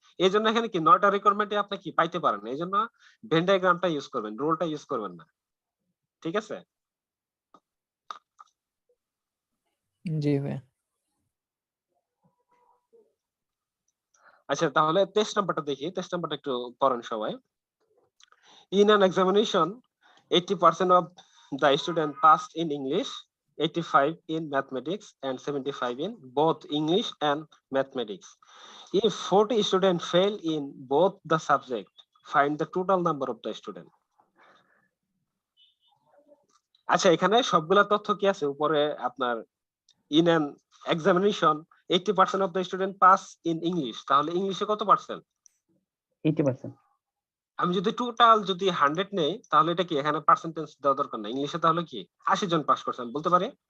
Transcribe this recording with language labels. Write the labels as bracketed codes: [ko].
[bn] এই জন্য এখানে কি 9টা রিকোয়ারমেন্টে আপনি কি পাইতে পারেন, এই জন্য ভেন ডায়াগ্রামটা ইউজ করবেন, রোলটা ইউজ করবেন না। ঠিক আছে, জি ভাইয়া। আচ্ছা তাহলে টেস্ট নাম্বারটা দেখি, টেস্ট নাম্বারটা একটু পড়েন সবাই। [en] In an examination, 80% of the student passed in English, 85 in mathematics, and 75 in both English and mathematics. If 40 students fail in both the subject, find the total number of the student. [bn] আচ্ছা এখানে সবগুলা তথ্য কি আছে উপরে আপনার, [en] in an examination 80% of the student pass in English, [bn] তাহলে ইংলিশে কত পার্সেন্ট? 80% আমি যদি টোটাল 100 নেই, তাহলে এটা কি এখানে পার্সেন্টেজ দেওয়া দরকার না, ইংলিশে তাহলে কি 80 জন পাস করছে আমি বলতে পারি,